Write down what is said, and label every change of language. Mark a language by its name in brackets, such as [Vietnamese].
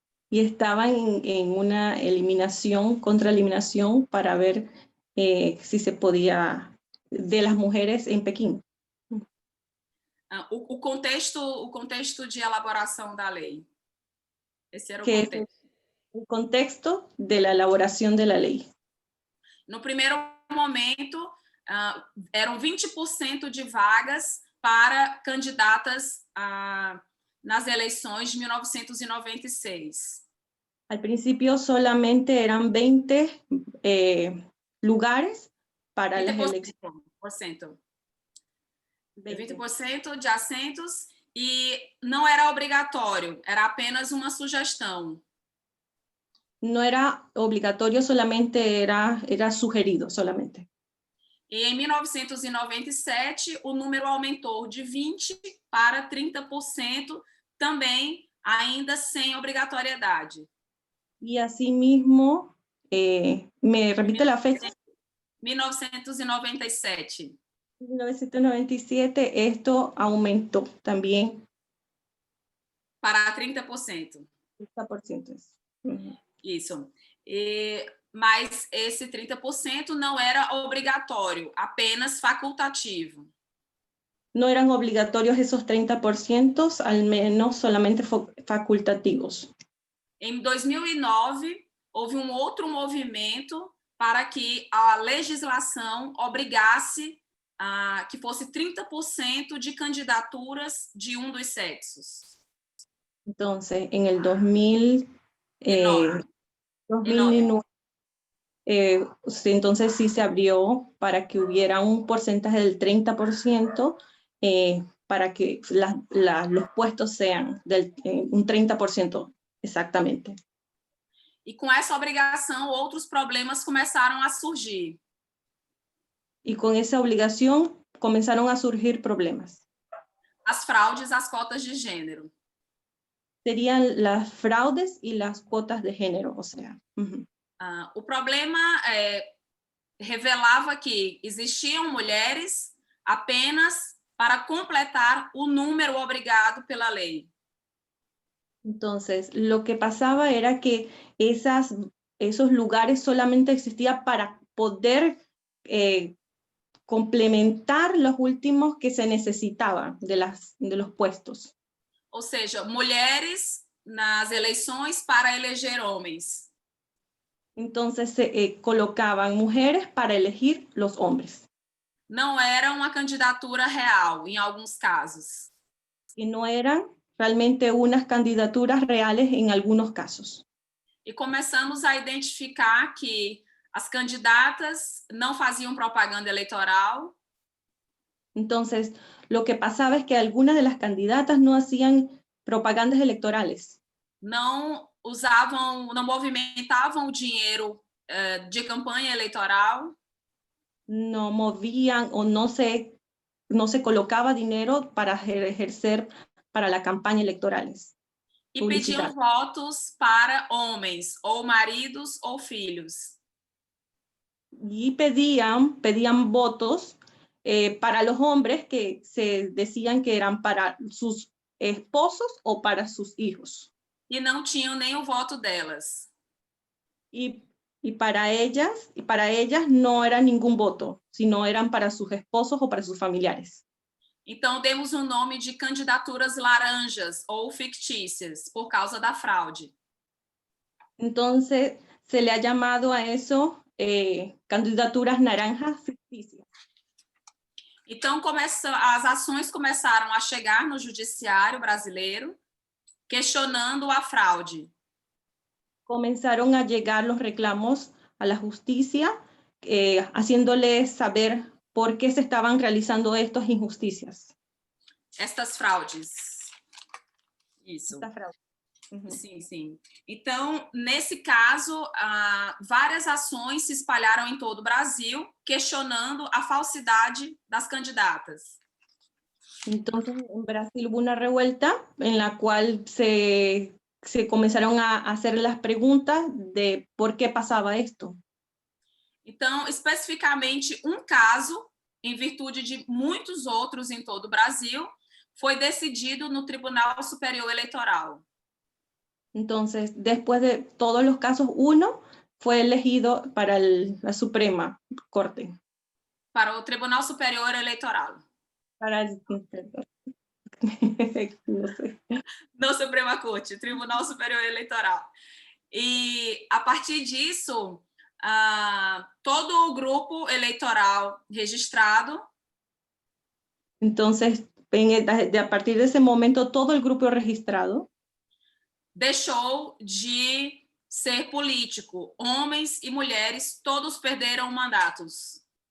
[Spanish] Y estaba en una eliminación, contra eliminación, para ver si se podía, de las mujeres en Pekín. [Portuguese] O contexto de elaboração da lei. Esse era o Que contexto. [Spanish] El contexto de la elaboración de la ley. [Portuguese] No primeiro momento, eram 20% de vagas para candidatas nas eleições de 1996. [Spanish] Al principio solamente eran 20 lugares para las elecciones. [Portuguese] 20% de assentos e não era obrigatório, era apenas uma sugestão. [Spanish] No era obligatorio, solamente era sugerido solamente. [Portuguese] E em 1997, o número aumentou de 20% para 30%, também ainda sem obrigatoriedade. [Spanish] Y asimismo, ¿me repite la fecha? [Portuguese] 1997. [Spanish] 1997, esto aumentó también. [Portuguese] Para 30%. [Spanish] 30%. [Portuguese] Isso. Mas esse 30% não era obrigatório, apenas facultativo. [Spanish] No eran obligatorios esos 30%, al menos solamente facultativos. [Portuguese] Em 2009, houve um outro movimento para que a legislação obrigasse que fosse 30% de candidaturas de um dos sexos. [Spanish] Entonces, en el 2009, entonces sí se abrió para que hubiera un porcentaje del 30% para que los puestos sean un 30% exactamente. [Portuguese] E com essa obrigação, outros problemas começaram a surgir. [Spanish] Y con esa obligación comenzaron a surgir problemas. [Portuguese] As fraudes às cotas de gênero. [Spanish] Serían las fraudes y las cuotas de género, o sea. [Portuguese] O problema revelava que existiam mulheres apenas para completar o número obrigado pela lei. [Spanish] Entonces, lo que pasaba era que esos lugares solamente existían para poder complementar los últimos que se necesitaban de los puestos. [Portuguese] Ou seja, mulheres nas eleições para eleger homens. [Spanish] Entonces se colocaban mujeres para elegir los hombres. [Portuguese] Não era uma candidatura real, em alguns casos. [Spanish] Y no eran realmente unas candidaturas reales en algunos casos. [Portuguese] E começamos a identificar que as candidatas não faziam propaganda eleitoral. [Spanish] Entonces, lo que pasaba es que algunas de las candidatas no hacían propagandas electorales. [Portuguese] Não usavam, não movimentavam o dinheiro de campanha eleitoral. [Spanish] No movían o no se colocaba dinero para ejercer para la campaña electorales. [Portuguese] E pediam votos para homens, ou maridos ou filhos. [Spanish] Y pedían votos para los hombres que se decían que eran para sus esposos o para sus hijos. [Portuguese] E não tinham nem o voto delas. [Spanish] Y para ellas no era ningún voto, sino eran para sus esposos o para sus familiares. [Portuguese] Então, demos o nome de candidaturas laranjas ou fictícias, por causa da fraude. [Spanish] Entonces, se le ha llamado a eso candidaturas naranjas ficticias. [Portuguese] Então, as ações começaram a chegar no judiciário brasileiro, questionando a fraude. [Spanish] Comenzaron a llegar los reclamos a la justicia, haciéndoles saber por qué se estaban realizando estas injusticias. [Portuguese] Estas fraudes. Isso. [Spanish] Esta fraude. Uhum. [Portuguese] Sim, sim. Então, nesse caso, várias ações se espalharam em todo o Brasil, questionando a falsidade das candidatas. [Spanish] Entonces, en Brasil hubo una revuelta en la cual se comenzaron a hacer las preguntas de por qué pasaba esto. [Portuguese] Então, especificamente, um caso, em virtude de muitos outros em todo o Brasil, foi decidido no Tribunal Superior Eleitoral. [Spanish] Entonces, después de todos los casos, uno fue elegido para la Suprema Corte. [Portuguese] Para o Tribunal Superior Eleitoral. [Spanish] Para no sé. [Portuguese] No Suprema Corte, Tribunal Superior Eleitoral. E, a partir disso, todo o grupo eleitoral registrado. [Spanish] Entonces, a partir de ese momento, todo el grupo registrado [Portuguese] deixou de ser político. Homens e mulheres, todos perderam mandatos.